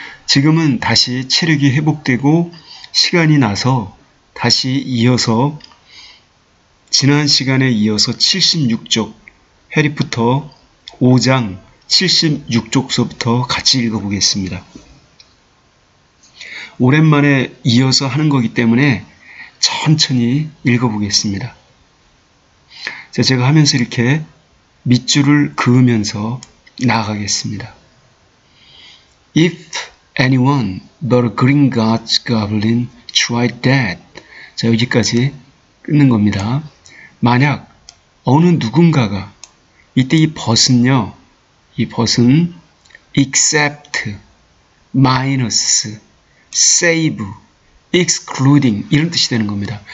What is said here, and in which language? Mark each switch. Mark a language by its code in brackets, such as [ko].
[ko] 지금은 다시 체력이 회복되고 시간이 나서 다시 이어서 지난 시간에 이어서 76쪽 해리포터 5장 76쪽서부터 같이 읽어보겠습니다. 오랜만에 이어서 하는 거기 때문에 천천히 읽어보겠습니다. 자, 제가 하면서 이렇게 밑줄을 그으면서 나아가겠습니다. [en] If anyone but a Gringotts goblin tried that. [ko] 자, 여기까지 끊는 겁니다. 만약 어느 누군가가 이때 이 but은요, 이 but은 except, minus, save, excluding 이런 뜻이 되는 겁니다.